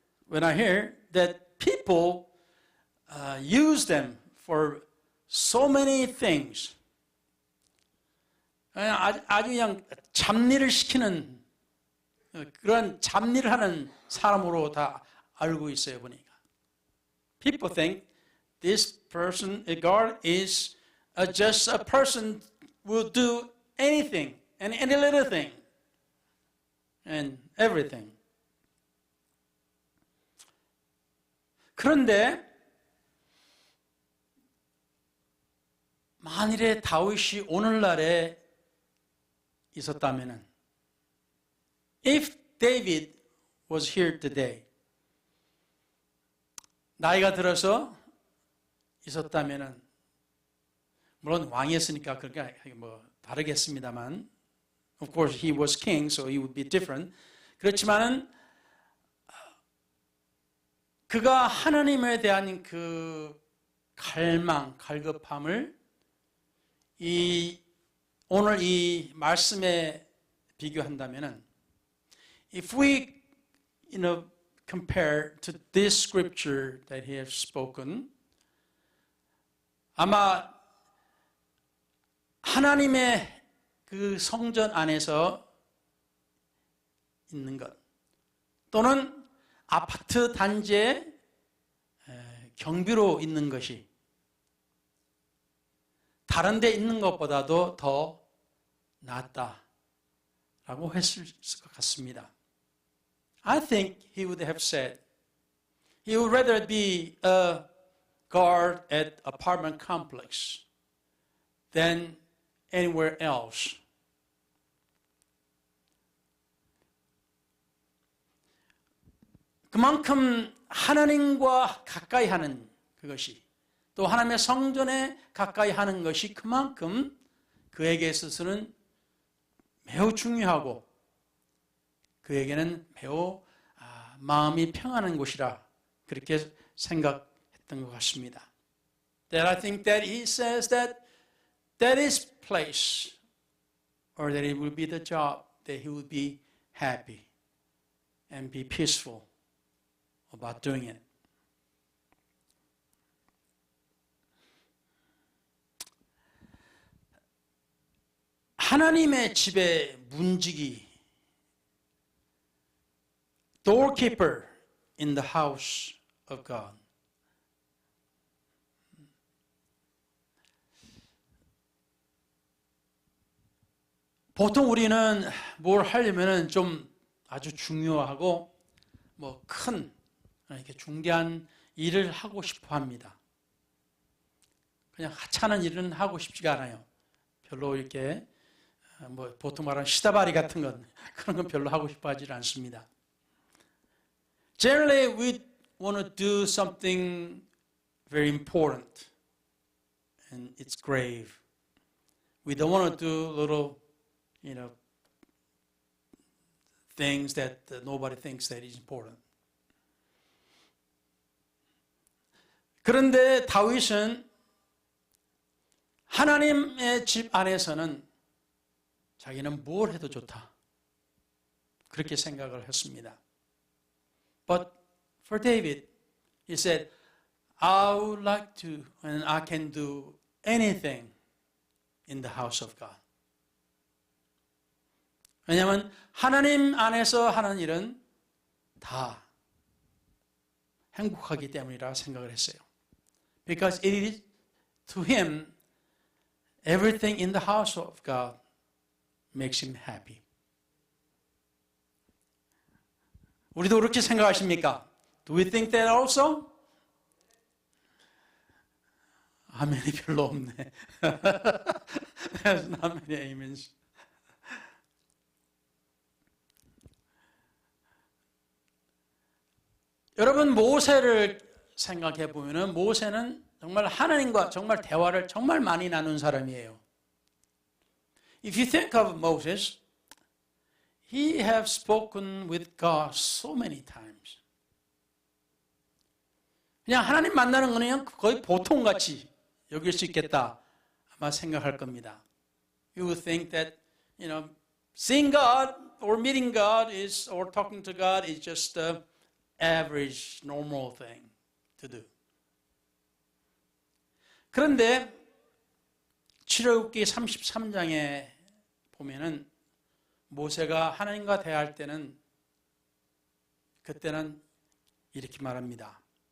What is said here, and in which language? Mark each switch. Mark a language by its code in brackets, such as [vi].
[en] When I hear that people use them for so many things, [ko] 아주 그냥 잡일을 시키는 그런 잡일을 하는 사람으로 다 알고 있어요, 보니까. [en] People think this person, a guard, is just a person who will do anything and any little thing and everything. [ko] 그런데 만일에 다윗이 오늘날에 있었다면은, [en] if David was here today, [ko] 나이가 들어서 있었다면은, 물론 왕이었으니까 그렇게 뭐 다르겠습니다만, [en] of course he was king, so he would be different. [ko] 그렇지만은 그가 하나님에 대한 그 갈망, 갈급함을 오늘 이 말씀에 비교한다면은, [en] if we, compare to this scripture that he has spoken, [ko] 아마 하나님의 그 성전 안에서 있는 것, 또는 아파트 단지의 경비로 있는 것이 다른 데 있는 것보다도 더 낫다라고 했을 것 같습니다. [en] I think he would have said he would rather be a guard at apartment complex than anywhere else. [ko] 그만큼 하나님과 가까이 하는 그것이, 또 하나님의 성전에 가까이 하는 것이 그만큼 그에게 있어서는 매우 중요하고 그에게는 매우 마음이 평안한 곳이라 그렇게 생각했던 것 같습니다. [en] That I think that he says that is place, or that it will be the job that he will be happy and be peaceful about doing it. [ko] 하나님의 집의 문지기, [en] doorkeeper in the house of God. [ko] 보통 우리는 뭘 하려면은 좀 아주 중요하고 뭐 큰 이렇게 중대한 일을 하고 싶어 합니다. 그냥 하찮은 일은 하고 싶지가 않아요. 별로 이렇게 뭐 보통 말하는 시다바리 같은 건 그런 건 별로 하고 싶어 하지 않습니다. [en] Generally, we want to do something very important, and it's grave. We don't want to do little, things that nobody thinks that is important. [ko] 그런데 다윗은 하나님의 집 안에서는 자기는 뭘 해도 좋다, 그렇게 생각을 했습니다. [en] But for David, he said, I would like to, and I can do anything in the house of God. [ko] 왜냐하면 하나님 안에서 하는 일은 다 행복하기 때문이라 생각을 했어요. [en] Because it is to him, everything in the house of God makes him happy. [ko] 우리도 그렇게 생각하십니까? [en] Do we think that also? [ko] 아멘이 별로 없네. [en] There's not many amens. [ko] 여러분, 모세를 생각해 보면은 모세는 정말 하나님과 정말 대화를 정말 많이 나눈 사람이에요. [en] If you think of Moses, he have spoken with God so many times. [ko] 그냥 하나님 만나는 거는 거의 보통같이 여길 수 있겠다 아마 생각할 겁니다. [en] You would think that, seeing God or meeting God is, or talking to God is just the average, normal thing to do. [ko] 그런데 출애굽기 33장에 보면은 모세가 하나님과 대화할 때는 그때는 이렇게 말합니다.